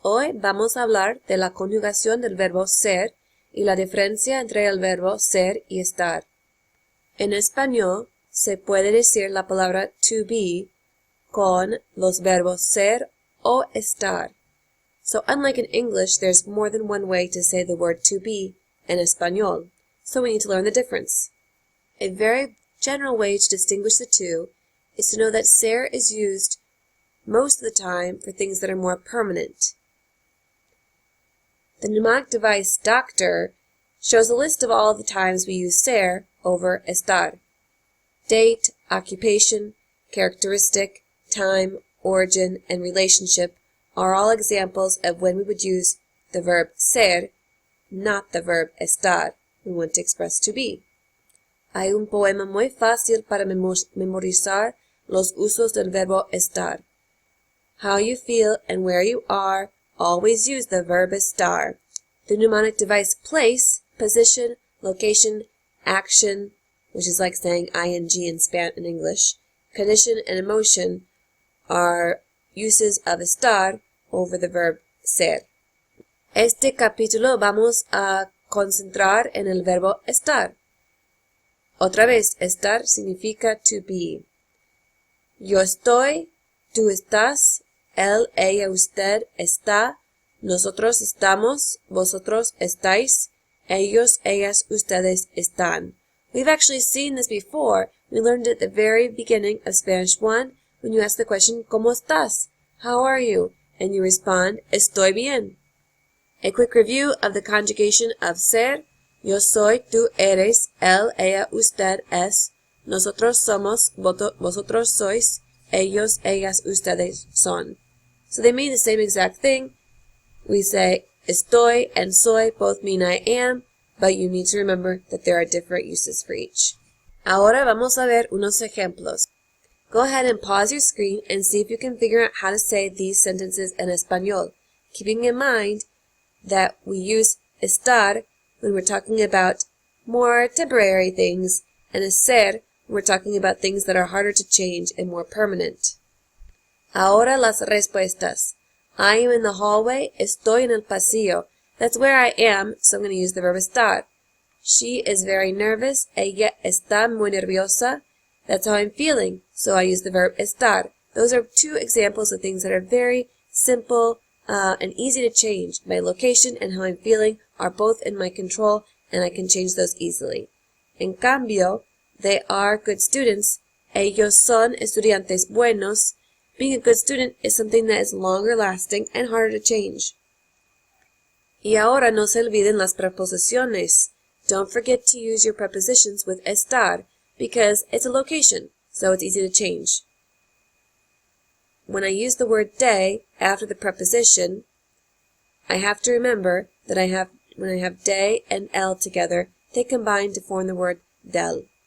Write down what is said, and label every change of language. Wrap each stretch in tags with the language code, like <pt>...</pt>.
<es>Hoy vamos a hablar de la conjugación del verbo ser y la diferencia entre el verbo ser y estar. En español se puede decir la palabra</es> <en>to be</en> <es>con los verbos ser o estar.</es> <en>So unlike in English, there's more than one way to say the word to be in español. So we need to learn the difference. A very general way to distinguish the two is to know that ser is used most of the time for things that are more permanent. The mnemonic device doctor shows a list of all the times we use ser over estar. Date, occupation, characteristic, time, origin, and relationship are all examples of when we would use the verb ser, not the verb estar. We want to express to be.</en> <es>Hay un poema muy fácil para memorizar los usos del verbo estar.</es> <en>How you feel and where you are, always use the verb estar. The mnemonic device place, position, location, action, which is like saying ing in English, condition, and emotion are uses of estar over the verb ser.</en> <es>Este capítulo vamos a concentrar en el verbo estar. Otra vez, estar significa</es> <en>to be.</en> <es>Yo estoy, tú estás, él, ella, usted está, nosotros estamos, vosotros estáis, ellos, ellas, ustedes están.</es> <en>We've actually seen this before. We learned it at the very beginning of Spanish 1 when you ask the question,</en> <es>¿Cómo estás?</es> <en>How are you? And you respond,</en> <es>Estoy bien.</es> <en>A quick review of the conjugation of ser.</en> <es>Yo soy, tú eres, él, ella, usted es, nosotros somos, vosotros sois, ellos, ellas, ustedes son.</es> <en>So they mean the same exact thing. We say estoy and soy both mean I am, but you need to remember that there are different uses for each.</en> <es>Ahora vamos a ver unos ejemplos.</es> <en>Go ahead and pause your screen and see if you can figure out how to say these sentences in español, keeping in mind that we use estar when we're talking about more temporary things, and ser when we're talking about things that are harder to change and more permanent.</en> <es>Ahora las respuestas.</es> <en>I am in the hallway,</en> <es>estoy en el pasillo.</es> <en>That's where I am, so I'm going to use the verb estar. She is very nervous,</en> <es>ella está muy nerviosa.</es> <en>That's how I'm feeling, so I use the verb estar. Those are two examples of things that are very simple and easy to change. My location and how I'm feeling are both in my control, and I can change those easily.</en> <es>En cambio,</es> <en>they are good students.</en> <es>Ellos son estudiantes buenos.</es> <en>Being a good student is something that is longer lasting and harder to change.</en> <es>Y ahora no se olviden las preposiciones.</es> <en>Don't forget to use your prepositions with estar because it's a location, so it's easy to change. When I use the word de after the preposition, I have to remember that when I have de and el together, they combine to form the word del.</en>